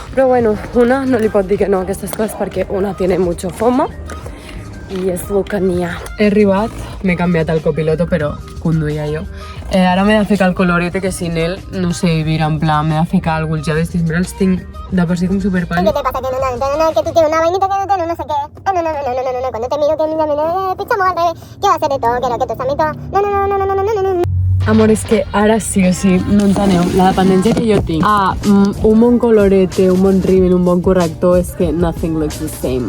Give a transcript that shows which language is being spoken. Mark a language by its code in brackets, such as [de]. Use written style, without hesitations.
[ca] Però bueno, una no li pot dir que no a aquestes coses perquè [es] una tiene mucho FOMO [ca] i és el que n'hi ha. He arribat, m'he canviat el copiloto, però conduïa jo. Ara m'he de ficar el colorete, [es] que sin él no sé vivir, [ca] en plan, m'he de ficar alguns llaves, mira, els tinc de per si com superpàl·lid. [es] ¿Qué te pasa? Que tú tienes una vainita que no sé qué. No. Cuando te miro que me pichamos al revés. Quiero hacer de todo, quiero que tú seas mi todo. No. [ca] Amor, és que ara sí o sí, no enteneu, la dependència que jo tinc a un bon colorete, un bon rímel, un bon corrector, és que [en] nothing looks the same.